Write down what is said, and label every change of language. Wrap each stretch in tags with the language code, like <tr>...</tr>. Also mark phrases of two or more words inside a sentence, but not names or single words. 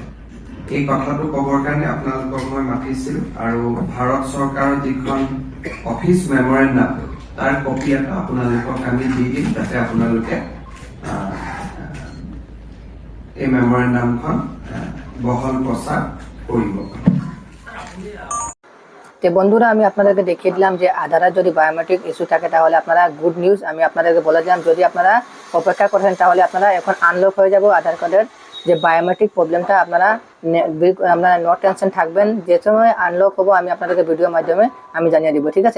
<as>এই কথাটো ক'বৰ কাৰণে আপোনালোকক মই মাতিছিলো আৰু ভাৰত চৰকাৰৰ যিখন</as> <en>office memorandum</en> <as>তাৰ কপি এটা আপোনালোকক আমি দি দিম, যাতে আপোনালোকে এই মেমৰেণ্ডামখন বহল প্ৰচাৰ কৰিব।</as> <bn>তো বন্ধুরা, আমি আপনাদেরকে দেখিয়ে দিলাম যে আধারের যদি</bn> <en>biometric issue</en> <bn>থাকে তাহলে আপনারা</bn> <en>good news</en> <bn>আমি আপনাদেরকে বলে দিলাম। যদি আপনারা অপেক্ষা করেন তাহলে আপনারা এখন আনলক হয়ে যাব আধার কার্ডের যে</bn> <en>biometric problemটা।</en> <bn>আপনারা</bn> <en>no tension</en> <bn>থাকবেন, যে সময় আনলক হবো আমি আপনাদেরকে ভিডিওর মাধ্যমে আমি জানিয়ে দিব, ঠিক আছে।</bn>